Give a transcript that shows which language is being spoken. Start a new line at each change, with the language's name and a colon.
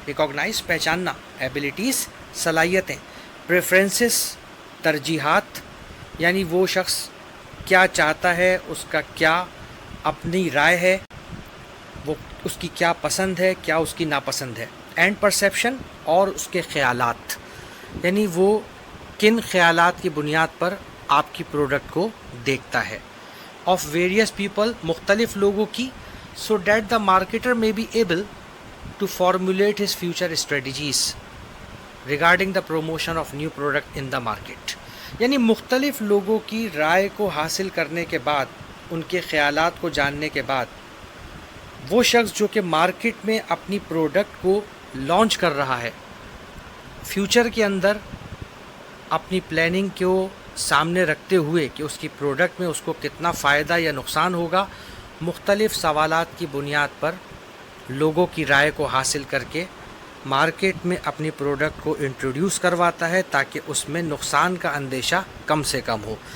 Urdu: Recognise پہچاننا، abilities صلاحیتیں. Preferences ترجیحات، یعنی وہ شخص کیا چاہتا ہے، اس کا کیا اپنی رائے ہے، وہ اس کی کیا پسند ہے، کیا اس کی ناپسند ہے. اینڈ پرسیپشن، اور اس کے خیالات، یعنی وہ کن خیالات کی بنیاد پر آپ کی پروڈکٹ کو دیکھتا ہے.
English: of various people,
Urdu: مختلف لوگوں کی،
English: So that the marketer may be able to formulate his future strategies regarding the promotion of new product in the market.
Urdu: یعنی مختلف لوگوں کی رائے کو حاصل کرنے کے بعد، ان کے خیالات کو جاننے کے بعد، وہ شخص جو کہ مارکیٹ میں اپنی پروڈکٹ کو لانچ کر رہا ہے، فیوچر کے اندر اپنی پلاننگ کو سامنے رکھتے ہوئے کہ اس کی پروڈکٹ میں اس کو کتنا فائدہ یا نقصان ہوگا، مختلف سوالات کی بنیاد پر لوگوں کی رائے کو حاصل کر کے مارکیٹ میں اپنی پروڈکٹ کو انٹروڈیوس کرواتا ہے تاکہ اس میں نقصان کا اندیشہ کم سے کم ہو.